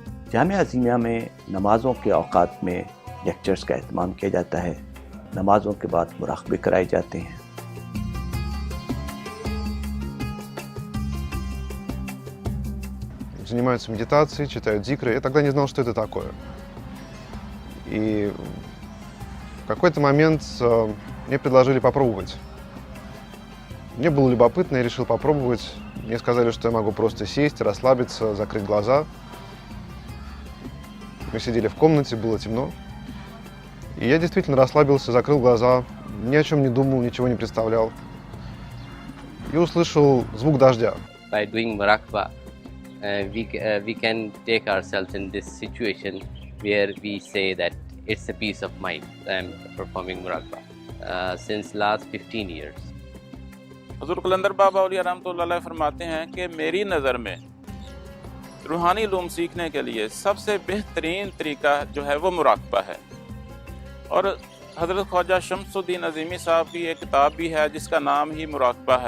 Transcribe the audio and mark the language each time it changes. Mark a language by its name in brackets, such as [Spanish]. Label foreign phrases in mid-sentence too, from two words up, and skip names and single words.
[Urdu] جامعہ عظیمیہ میں نمازوں کے اوقات میں لیکچرز کا اہتمام کیا جاتا ہے، نمازوں کے بعد مراقبے کرائے جاتے ہیں۔ [Russian] Занимаются медитацией, читают зикры. Я тогда не знал, что это такое. И в какой-то момент мне предложили попробовать. Мне было любопытно, я решил попробовать. Мне сказали, что я могу просто сесть, расслабиться, закрыть глаза. Мы сидели в комнате, было темно. И я действительно расслабился, закрыл глаза, ни о чем не думал, ничего не представлял. И услышал звук дождя. [English] By doing muraqabah, we can take ourselves in this situation where we say that it's a peace of mind. I'm performing muraqabah since last 15 years. [Urdu] حضور قلندر بابا اولیاء رحمۃ اللہ علیہ فرماتے ہیں کہ میری نظر میں روحانی علم سیکھنے کے لیے سب سے بہترین طریقہ جو ہے وہ مراقبہ ہے. اور حضرت خواجہ شمس الدین عظیمی صاحب کی ایک کتاب بھی ہے جس کا نام ہی مراقبہ ہے.